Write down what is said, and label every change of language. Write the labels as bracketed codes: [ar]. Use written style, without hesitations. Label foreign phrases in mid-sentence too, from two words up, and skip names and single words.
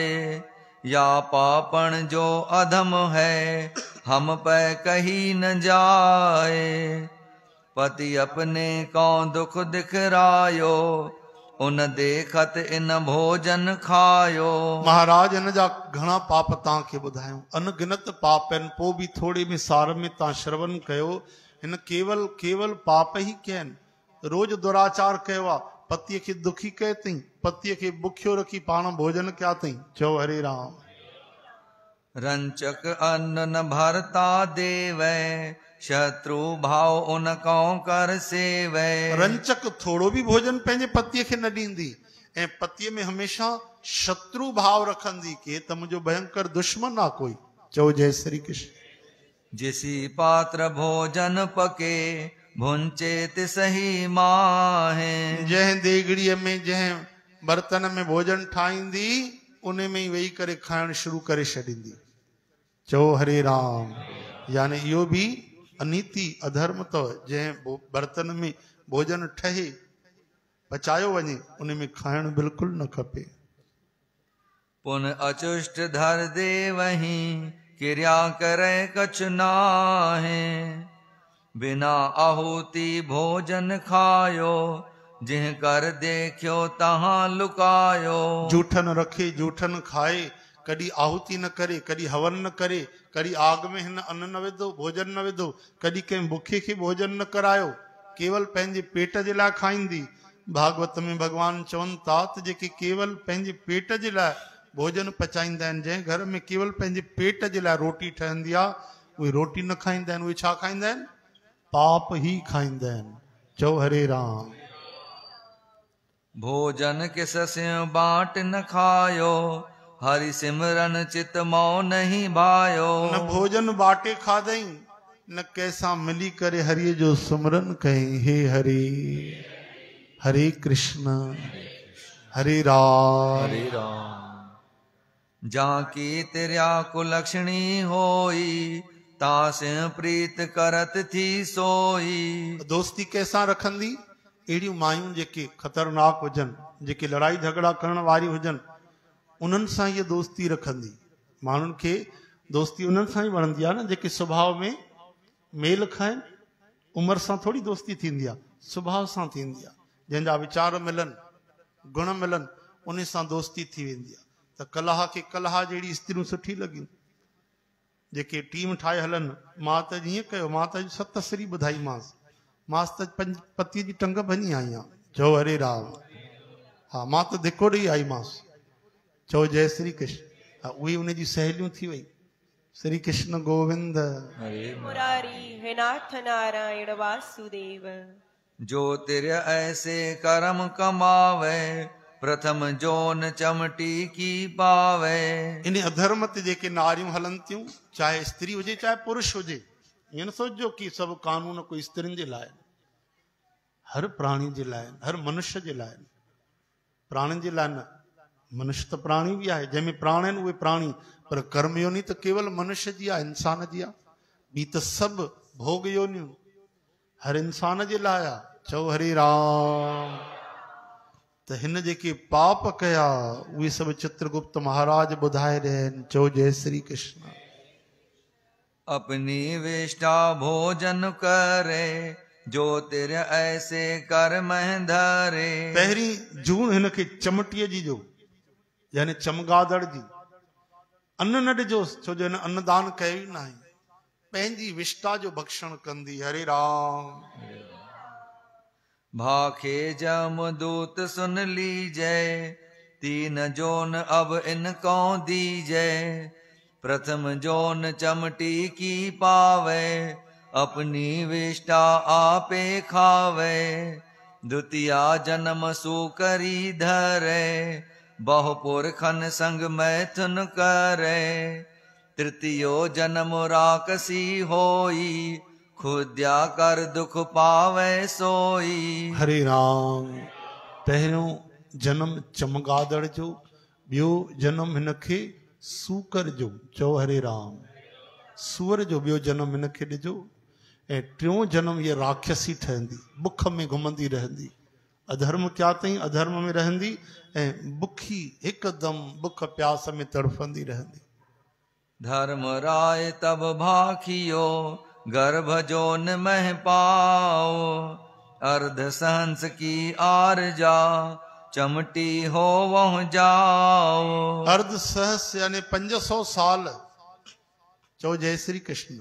[hi] या पापण जो अधम है हम पे कही न जाए। पति अपने को दुख दिखरायो उन देखत इन भोजन खायो। [sd] महाराज इन जा घणा पाप तव्हांखे ॿुधायूं, अनगिनत पाप आहिनि, पोइ बि थोरे में सार में तव्हां श्रवण कयो। हिन केवल पाप ई कया आहिनि। रोज दुराचार कयो आहे, पतीअ खे दुखी कयो अथई, पतीअ खे बुखियो रखी पाण भोजन कया अथई। चओ हरे राम। [hi] रंचक अन्न न भरता देवै शत्रु भाव उन कौ कर सेवै। [sd] रंचक थोड़ो भी भोजन पंहिंजे पतीअ खे न ॾींदी, ऐं पतीअ में हमेशा शत्रु भाव रखंदी के त मुंहिंजो भयंकर दुश्मन आहे कोई। चओ जय श्री कृष्ण। [hi] जिसी पात्र भोजन पके भुंचे तिसही माहे। [sd] जंहिं देगड़ीअ में, जंहिं बर्तन में भोजन ठाहींदी, उन में ही वेही करे खाइण शुरू करे छॾींदी। चओ हरे राम। यानी इहो भी अनीति अधर्म तो, जंहिं बर्तन में भोजन ठहे, पचायो वञे, उन में खाइण बिल्कुल न खपे। [hi] पुन अचुष्ट धर दे वहीं क्रिया करे कछ नाहे। बिना आहुति भोजन खायो जिह कर देखियो तहां लुकायो। जूठन रखे जूठन खाए, [sd] कॾहिं आहुति न करे, कॾहिं हवन न करे, कॾहिं आग में हिन अन्न न विधो, भोजन न विधो, कॾहिं कंहिं बुखे खे भोजन न करायो, केवल पंहिंजे पेट जे लाइ खाईंदी। भागवत में भगवान चवनि था त जेके केवल पंहिंजे पेट जे लाइ भोजन पचाईंदा आहिनि, जंहिं घर में केवल पंहिंजे पेट जे लाइ रोटी ठहंदी आहे, उहे रोटी न खाईंदा आहिनि। उहे छा खाईंदा आहिनि? पाप ही खाईंदा आहिनि। चओ हरे राम। [hi] भोजन किस स्यों बाट न खायो हरि सिमरन चित मौ नहीं भायो। [sd] न भोजन बाटे खाधई, न कैसा मिली करे हरिय जो सुमरन कहीं। हे हरे, हरे कृष्ण हरे राम। हरे राम। [hi] जाकी तिर्या कुलक्षणी होई तासे प्रीत करत थी सोई। [sd] दोस्ती कैसा रखंदी? अहिड़ियूं मायूं जेके ख़तरनाक हुजनि, जेके लड़ाई झगड़ा करण वारी हुजनि, उन्हनि सां इहा दोस्ती रखंदी। माण्हुनि खे दोस्ती उन्हनि सां ई वणंदी आहे न जेके सुभाउ में मेल खाइनि। उमिरि सां थोरी दोस्ती थींदी आहे, सुभाउ सां थींदी आहे। जंहिंजा वीचार मिलनि, गुण मिलनि, उन सां दोस्ती थी वेंदी आहे। त कलह खे कलह जहिड़ी स्त्रियूं सुठी लॻियूं, जेके टीम ठाहे हलनि। मां त ईअं कयो, मां त 7 सरी ॿुधाईमांसि, मांसि त 5 पतीअ जी टंग भञी आई आहियां। चओ हरे राम। हा, मां त धिको ॾेई आईमांसि। चओ जय श्री कृष्ण। हा, उहे उनजी सहेलियूं थी वई। श्री कृष्ण गोविंद मुरारी हे नाथ नारायण वासुदेव। [hi] जो तिर्य ऐसे कर्म कमावे प्रथम जोन चमटी की पावे। [sd] इन अधर्म ते जेके नारियूं हलनि थियूं, चाहे स्त्री हुजे चाहे पुरुष हुजे, ईअं न सोचिजो कि सभु कानून कोई स्त्रियुनि जे लाइ। हर प्राणी जे लाइ, हर मनुष्य जे लाइ। प्राणियुनि जे लाइ न, मनुष्य त प्राणी बि आहे, जंहिंमें प्राण आहिनि उहे प्राणी, पर कर्म योनी त केवल मनुष्य जी आहे, इंसान जी आहे। ॿी त सभु भोग योनियूं हर इंसान जे लाइ आहे। चओ हरे राम। त हिन जेके पाप कया उहे सभु चित्रगुप्त महाराज ॿुधाए रहिया आहिनि। चओ जय श्री कृष्ण। [hi] अपनी विष्ठा भोजन करे जो तिर्य ऐसे कर मह धरे। [sd] पहिरीं जून हिन खे चमटीअ जी जो, यानी चमगादड़ जी, अन्न न ॾिजोसि, छो जो हिन अन्नदान कयो ई न आहे। पंहिंजी विष्ठा जो भक्षण कंदी। हरे राम। [hi] भाखे जमदूत सुन लीजै 3 जोन अब इनको दीजै। प्रथम जोन चमटी की पावे अपनी विष्ठा आपे खावे। द्वितीया जन्म सुकरी धरे बहुपुरखन संग मैथुन करे। तृतीयो जन्म राकसी होई खुद्या कर दुख पावे सोई। [sd] हरे राम। पहिरियों जन्म चमगादड़ जो, ॿियो जन्म हिन खे सूकर जो। चओ हरे राम। सूअर जो ॿियो जन्म हिन खे ॾिजो। ऐं टियों जन्म इहा राक्षसी ठहंदी, बुख में घुमंदी रहंदी। अधर्म क्या अथई, अधर्म में रहंदी ऐं बुखी हिकदमि बुख प्यास में तड़फंदी रहंदी। [hi] धर्म राय तब भाखियो गर्भ जोन मह पाओ। अर्ध सहंस की आरजा चमटी हो वह जाओ। [sd] अर्ध सहस यानी 500 साल। चो जय श्री कृष्ण।